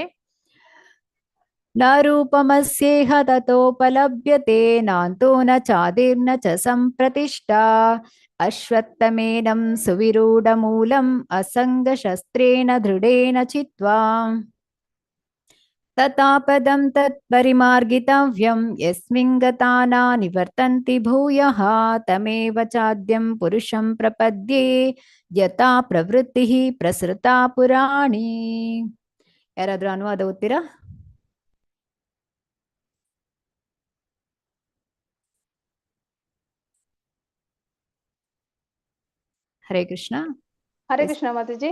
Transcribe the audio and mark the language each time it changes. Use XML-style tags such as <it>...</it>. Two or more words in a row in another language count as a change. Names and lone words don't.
<sa>ನ ರೂಪಮಸ್ಯೇಹ ತತೋಪಲಭ್ಯತೆ ನಾಂತೋ ನ ಚಾದಿರ್ನ ಚ ಸಂಪ್ರತಿಷ್ಠಾ ಅಶ್ವತ್ಥಮೇನಂ ಸುವಿರೂಢ ಮೂಲಂ ಅಸಂಗ ಶಸ್ತ್ರೇಣ ದೃಢೇನ ಚಿತ್ವಾ ತಥಾಪದಂ ತತ್ಪರಿಮಾರ್ಗಿತವ್ಯಂ ಯಸ್ಮಿಂಗತಾನ ನಿವರ್ತಂತಿ ಭೂಯಃ ತಮೇವ ಚಾದ್ಯಂ ಪುರುಷಂ ಪ್ರಪದ್ಯೆ ಯಥಾ ಪ್ರವೃತ್ತಿ ಪ್ರಸೃತಾ ಪುರಾಣಿ.</sa> <kn>ಯಾರಾದ್ರೂ ಅನುವಾದ ಓದ್ತೀರಾ? ಹರೇ ಕೃಷ್ಣ. ಹರೇ ಕೃಷ್ಣ ಮಾತಾಜಿ.</kn>